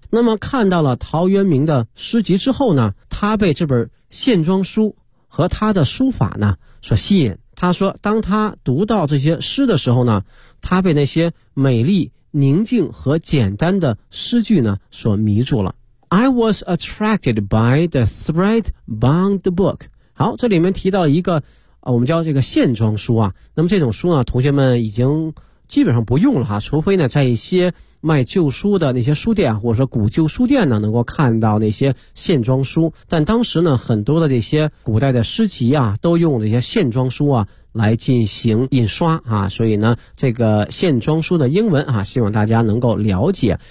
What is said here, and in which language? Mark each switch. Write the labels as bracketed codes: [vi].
[zh] 那么看到了陶渊明的诗集之后呢，他被这本线装书和他的书法呢所吸引。他说当他读到这些诗的时候呢，他被那些美丽宁静和简单的诗句呢所迷住了。 [en] I was attracted by the thread-bound book。 [zh] 好，这里面提到一个我们叫这个线装书啊。那么这种书呢，同学们已经基本上不用了，除非呢在一些卖旧书的那些书店，或者说古旧书店呢，能够看到那些线装书。但当时呢，很多的这些古代的诗集啊，都用这些线装书啊来进行印刷，所以呢，这个线装书的英文，希望大家能够了解。